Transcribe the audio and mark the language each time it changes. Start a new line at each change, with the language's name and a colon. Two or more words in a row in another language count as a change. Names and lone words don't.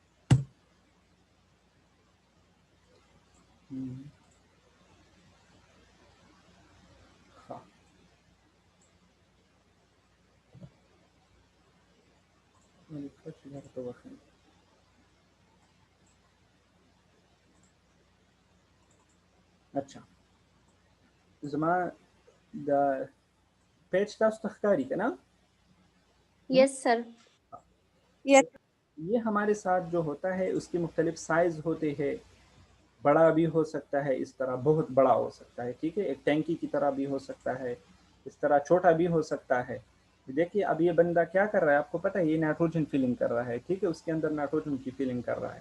Pashto: ښه، ولیکه چې درته وښیم. اچھا، زما د پیج تاسو ته ښکاري که نه؟
English: yes sir. यस।
Urdu: یہ ہمارے ساتھ جو ہوتا ہے اس کے مختلف سائز ہوتے ہیں. بڑا بھی ہو سکتا ہے، اس طرح بہت بڑا ہو سکتا ہے، ٹھیک ہے، ایک ٹینکی کی طرح بھی ہو سکتا ہے، اس طرح چھوٹا بھی ہو سکتا ہے. دیکھیے اب یہ بندہ کیا کر رہا ہے، آپ کو پتا ہے یہ
English: nitrogen filling
Urdu: کر رہا ہے، ٹھیک ہے، اس کے اندر نائٹروجن کی فلنگ کر رہا ہے.